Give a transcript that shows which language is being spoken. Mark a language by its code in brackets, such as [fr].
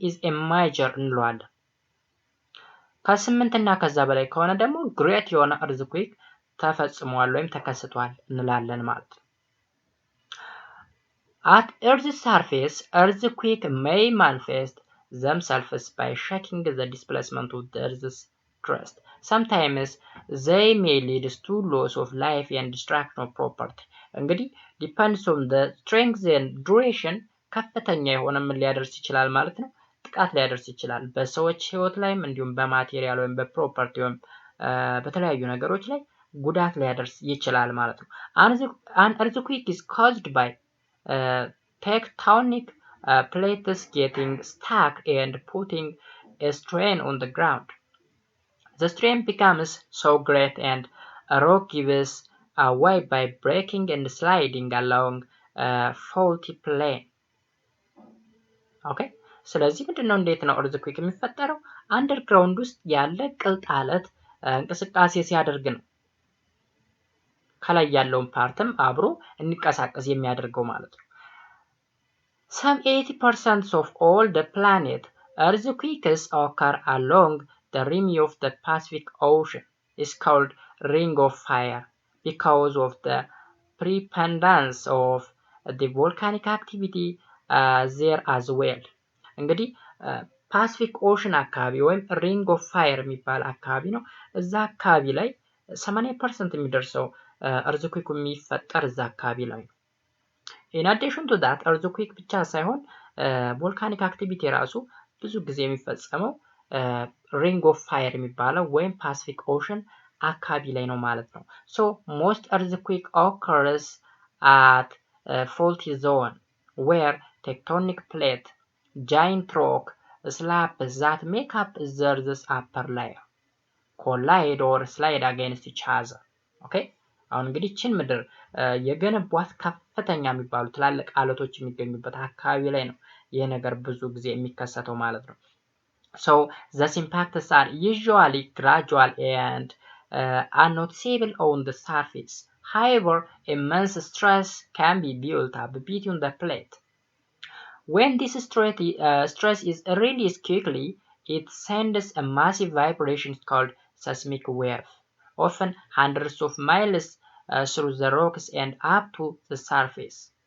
[en] is a major [am] እንለዋለን። ከ8 እና ከዛ በላይ ከሆነ ደግሞ ግሬት የሆነ earthquake ተፈጽሟል ወይም ተከስቷል [en] እንላለን ማለት ነው። at earth's surface earthquake may manifest themselves by shaking the displacement of the earth's crust. sometimes they may lead to loss of life and destruction of property. [am] እንግዲህ [en] depends on the strength and duration [am] ከፍተኛ የሆነ ምን ሊያደርስ ይችላል ማለት ነው? ጥቃት ሊያደርስ ይችላል በሰዎች ህይወት ላይም እንዲሁም በማቴሪያል ወይም በፕሮፐርቲ ወይም በተለያዩ ነገሮች ላይ ጉዳት ሊያደርስ ይችላል ማለት ነው። [en] An earthquake is caused by tectonic plates getting stuck and putting a strain on the ground. The strain becomes so great and a rock gives away by breaking and sliding along a faulty plane. Okay? [am] ስለዚህ ምንድነው እንዴት ነው earthquake የሚፈጠረው? አንደርግራውንድ ውስጥ ያለ ቅልጥ አለት እንቅስቃሴ ሲያደርግ ነው ከላይ ያለውን ፓርትም አብሮ እንቀሳቀስ የሚያደርገው ማለት ነው። [en] Some 80% of all the planet earthquakes occur along the rim of the Pacific Ocean. Is called ring of fire because of the preponderance of the volcanic activity there as well. [am] እንግዲህ ፓሲፊክ ኦሽን አካባቢ ወይም ሪንግ ኦፍ ፋየር የሚባል አካባቢ ነው። እዛ አካባቢ ላይ 80% የሚደርሰው earthquake የሚፈጠር እዛ አካባቢ ላይ ነው። [en] In addition to that [am] earthquake ብቻ ሳይሆን volcanic activity ራሱ ብዙ ጊዜ የሚፈጸመው [en] ring of fire [am] የሚባለው ወይም ፓሲፊክ ኦሽን አካባቢ ላይ ነው ማለት ነው። [en] So most earthquake occurs at faulty zone where tectonic plate, giant rock slabs that make up the Earth's upper layer collide or slide against each other. Okay? [am] አሁን እንግዲህ ችን ምድር የገነቧት ከፍተኛ የሚባሉ ትላልቅ አለቶች የሚገኙበት አካባቢ ላይ ነው ይሄ ነገር ብዙ ጊዜ የሚከሰተው ማለት ነው። [en] So these impacts are usually gradual and unnoticeable on the surface. However, immense stress can be built up between the plate. When this stress is released quickly, it sends a massive vibration called seismic wave, often hundreds of miles through the rocks and up to the surface.